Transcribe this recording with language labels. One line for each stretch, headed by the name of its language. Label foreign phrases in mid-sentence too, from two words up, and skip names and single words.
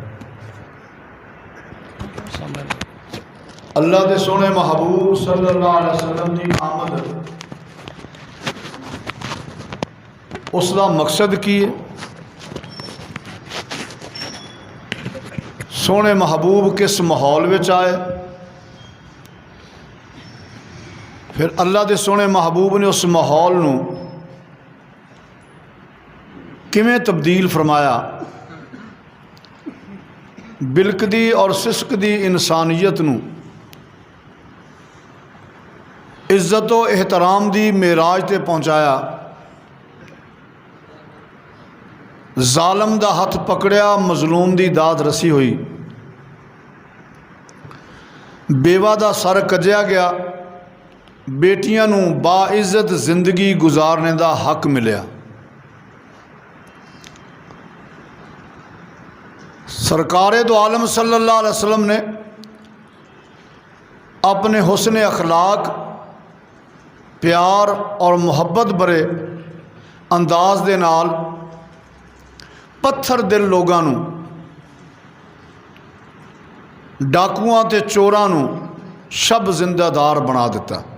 Urdu: اللہ کے سوہنے محبوب
Arabic: صلى الله عليه وسلم
Urdu: کی آمد، اس کا مقصد کی ہے? سوہنے محبوب کس ماحول میں آئے، پھر اللہ کے سوہنے محبوب نے اس ماحول
Punjabi: نوں کویں تبدیل فرمایا. بلکدی اور سسکدی انسانیت نوں
Urdu: عزت و احترام کی معراج
Punjabi: تے پہنچایا. ظالم دا ہتھ پھڑیا,
Urdu: مظلوم کی داد رسی ہوئی,
Punjabi: بیوہ دا سر کجیا گیا، بیٹیاں نوں باعزت زندگی
Urdu: گزارنے کا حق
Punjabi: ملیا. سرکار دو عالم
Arabic: صلى الله عليه وسلم
Punjabi: نے اپنے حسن اخلاق، پیار اور محبت بھرے انداز دے نال پتھر دل لوگوں نوں، ڈاکوآں تے چوراں نوں شب زندہ دار بنا دتا.